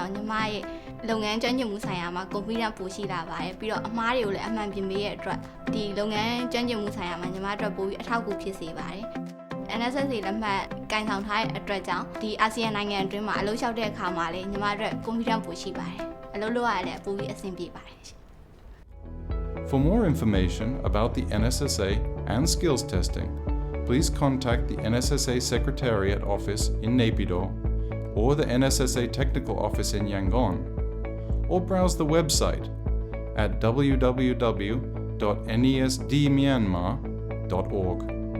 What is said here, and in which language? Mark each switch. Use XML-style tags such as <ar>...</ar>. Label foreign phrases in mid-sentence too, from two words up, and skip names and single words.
<my>င့်ညီမရဲ့လုပ်ငန်းကျွမ်းကျင်မှုဆိုင်ရာမှာ confidence ပိုရှိလာပါတယ်ပြီးတော့အမှားတွေကိုလည်းအမှန်ပြင်ပေးရဲ့အတွက်ဒီလုပ်ငန်းကျွမ်းကျင်မှုဆိုင်ရာမှာညီမတို့ပိုပြီးအထောက်အကူဖြစ်စေပါတယ် NSSA လက်မှတ်ကင်ဆောင်ထားတဲ့အတွက်ကြောင့်ဒီ ASEAN နိုင်ငံအတွင်းမှာအလုပ်လျှောက်တဲ့အခါမှာလည်းညီမတို့ confidence ပိုရှိပါတယ်အလုပ်လုပ်ရတယ်ပိုပြီးအဆင်ပြေပါတယ်</my> <en>For more information about the NSSA and skills testing, please contact the NSSA Secretariat Office in Naypyidaw or the NSSA Technical Office in Yangon, or browse the website at www.nesdmyanmar.org.</en>